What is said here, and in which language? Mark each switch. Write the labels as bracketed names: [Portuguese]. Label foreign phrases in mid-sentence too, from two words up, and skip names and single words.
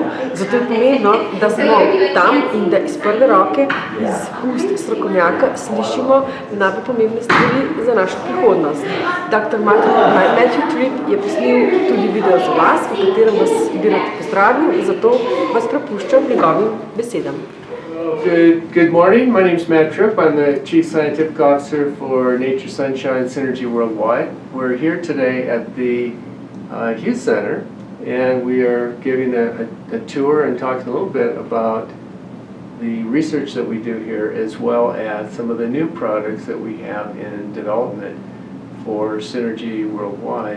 [Slovenian] Zato je pomembno, da smo tam in da iz prve roke, iz ust strokovnjaka slišimo najbolj pomembne stvari za našo prihodnost. Dr. Matthew Tripp je posnel tudi video za vas, v katerem vas bi rad pozdravil, zato vas prepuščam njegovim besedam. [English] Good morning. My name is Matt Tripp. I'm the Chief Scientific Officer for Nature Sunshine Synergy Worldwide. We're here today at the Hughes Center, and we are giving a tour and talking a little bit about the research that we do here, as well as some of the new products that we have in development for Synergy Worldwide.